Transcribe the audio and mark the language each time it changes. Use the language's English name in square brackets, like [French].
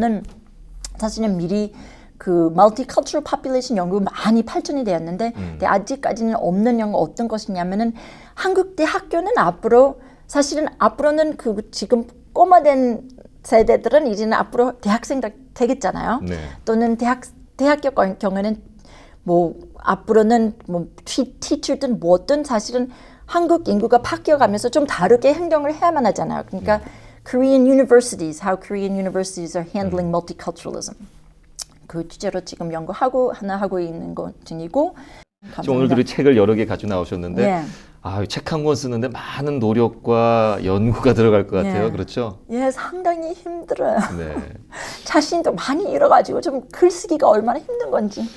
[Korean] 저는 사실은 미리 그 [English] multicultural population [Korean] 연구 많이 발전이 되었는데 근데 아직까지는 없는 연구 어떤 것이냐면은 한국 대학교는 사실은 앞으로는 그 지금 꼬마된 세대들은 이제는 앞으로 대학생 되겠잖아요. 네. 또는 대학교 경우에는 뭐 앞으로는 뭐 티처든 뭐든 사실은 한국 인구가 바뀌어가면서 좀 다르게 행동을 해야만 하잖아요. 그러니까 [English] Korean universities, how Korean universities are handling multiculturalism. [Korean] 그 주제로 지금 연구하고 있는 것 중이고. 지금 오늘도 책을 여러 개 가지고 나오셨는데 예. 책 한 권 쓰는데 많은 노력과 연구가 들어갈 것 같아요. 예. 그렇죠? 예, 상당히 힘들어요. 네. 자신도 많이 잃어가지고 좀 글쓰기가 얼마나 힘든 건지.